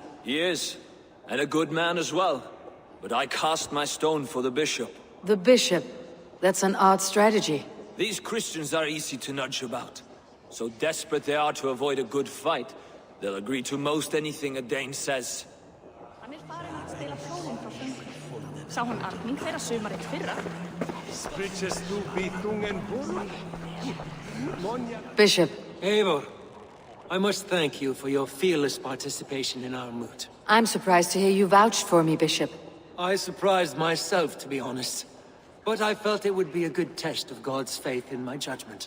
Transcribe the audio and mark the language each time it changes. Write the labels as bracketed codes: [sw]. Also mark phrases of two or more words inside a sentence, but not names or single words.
[en] He is, and a good man as well. But I cast my stone for the bishop. The bishop? That's an odd strategy. These Christians are easy to nudge about. So desperate they are to avoid a good fight, they'll agree to most anything a Dane says. [is] Sá hann arning þeirra sumarið fyrra. [en] Bishop. Eivor, I must thank you for your fearless participation in our moot. I'm surprised to hear you vouched for me, Bishop. I surprised myself, to be honest. But I felt it would be a good test of God's faith in my judgment.